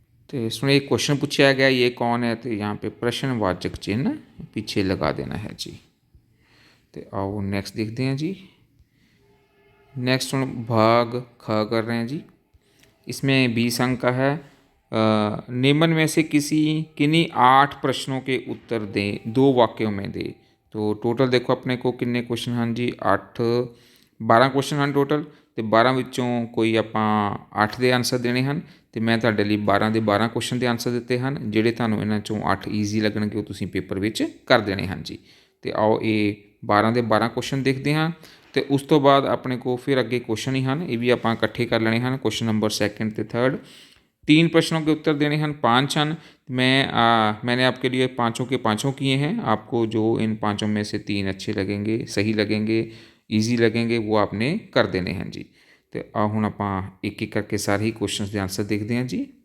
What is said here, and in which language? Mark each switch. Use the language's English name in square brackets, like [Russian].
[Hindi] तो इसमें एक क्वेश्चन पूछा गया ये कौन है, तो यहाँ पे प्रश्नवाचक चिन्ह पीछे लगा देना है जी। तो आओ नेक्स्ट देखते हैं जी। नेक्स्ट हम भाग ख कर रहे हैं जी। इसमें 20 अंक का है। निम्न में से किन्हीं 8 प्रश्नों के उत्तर दें, 2 वाक्यों में दें। तो टोटल देखो अपने को किन्ने क्वेश्चन हैं जी, 12 क्वेश्चन हैं टोटल, [Punjabi] ਤੇ 12 ਵਿੱਚੋਂ ਕੋਈ ਆਪਾਂ 8 ਦੇ ਆਨਸਰ ਦੇਣੇ ਹਨ, ਤੇ ਮੈਂ ਤੁਹਾਡੇ ਲਈ 12 ਦੇ 12 ਕੁਐਸਚਨ ਦੇ ਆਨਸਰ ਦਿੱਤੇ ਹਨ। ਜਿਹੜੇ ਤੁਹਾਨੂੰ ਇਹਨਾਂ ਚੋਂ 8 ਈਜ਼ੀ ਲੱਗਣਗੇ ਉਹ ਤੁਸੀਂ ਪੇਪਰ ਵਿੱਚ ਕਰ ਦੇਣੇ ਹਨ ਜੀ। ਤੇ ਆਓ ਇਹ 12 ਦੇ 12 ਕੁਐਸਚਨ ਦੇਖਦੇ ਹਾਂ, ਤੇ ਉਸ ਤੋਂ ਬਾਅਦ ਆਪਣੇ ਕੋਲ ਫਿਰ ਅੱਗੇ [Hindi] क्वेश्चन ही हैं, ये भी आप इकट्ठे कर लेने हैं। क्वेश्चन नंबर 2 तो 3 3 प्रश्नों के उत्तर देने हैं, 5 हैं। मैंने आपके लिए पाँचों के पाँचों किए हैं। आपको जो इन पाँचों में से 3 अच्छे लगेंगे, सही लगेंगे, ईजी लगेंगे, वो आपने कर देने हैं जी। तो हुण आप एक एक करके सारे ही क्वेश्चन के आंसर देखते हैं जी।